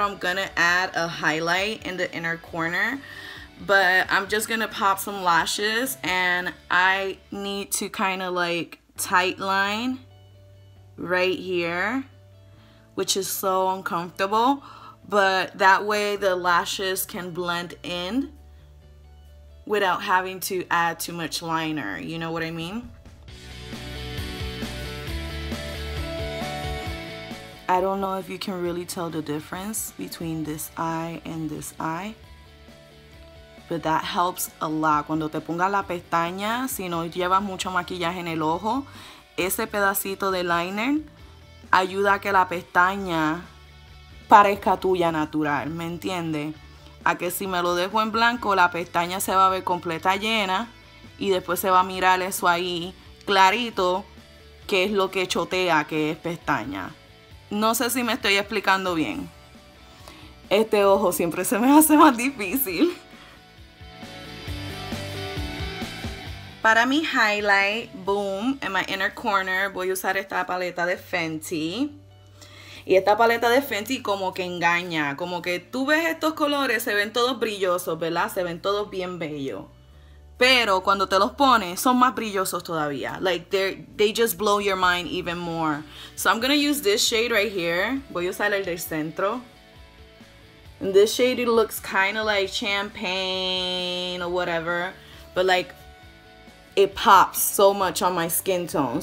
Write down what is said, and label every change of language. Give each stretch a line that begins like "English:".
English: I'm gonna add a highlight in the inner corner, but I'm just gonna pop some lashes, and I need to kind of like tight line right here, which is so uncomfortable, but that way the lashes can blend in without having to add too much liner, you know what I mean? I don't know if you can really tell the difference between this eye and this eye, but that helps a lot.
Spanish: Cuando te pongas la pestaña, si no llevas mucho maquillaje en el ojo, ese pedacito de liner ayuda a que la pestaña parezca tuya natural, ¿me entiendes? A que si me lo dejo en blanco, la pestaña se va a ver completa llena y después se va a mirar eso ahí clarito, que es lo que chotea, que es pestaña. No sé si me estoy explicando bien. Este ojo siempre se me hace más difícil. Para mi highlight, boom, en
English: my inner corner
Spanish: voy a usar esta paleta de Fenty. Y esta paleta de Fenty como que engaña. Como que tú ves estos colores, se ven todos brillosos, ¿verdad? Se ven todos bien bellos. Pero cuando te los pones, son más brillosos todavía.
English: Like, they just blow your mind even more. So I'm going to use this shade right here.
Spanish: Voy a usar el del centro.
English: And this shade, it looks kind of like champagne or whatever. But like, it pops so much on my skin tone.